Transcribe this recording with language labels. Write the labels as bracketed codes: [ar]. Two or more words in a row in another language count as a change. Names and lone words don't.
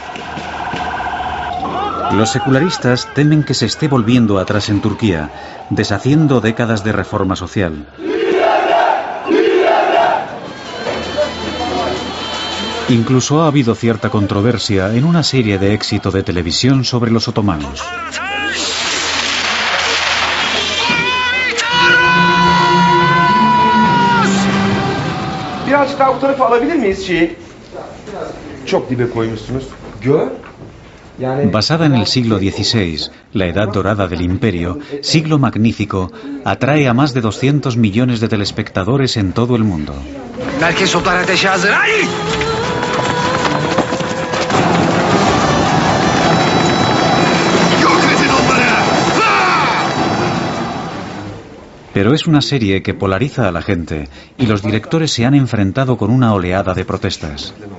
[es] Los secularistas temen que se esté volviendo atrás en Turquía, deshaciendo décadas de reforma social. Incluso ha habido cierta controversia en una serie de éxito de televisión sobre los otomanos. [tr] Birazcık daha bu tarafa alabilir miyiz şeyi? Çok dibe koymuşsunuz. Gör. [es] Basada en el siglo XVI, la edad dorada del imperio, siglo magnífico, atrae a más de 200 millones de telespectadores en todo el mundo. [tr] Merkez toplar ateşe hazır. Haydi! [es] Pero es una serie que polariza a la gente y los directores se han enfrentado con una oleada de protestas.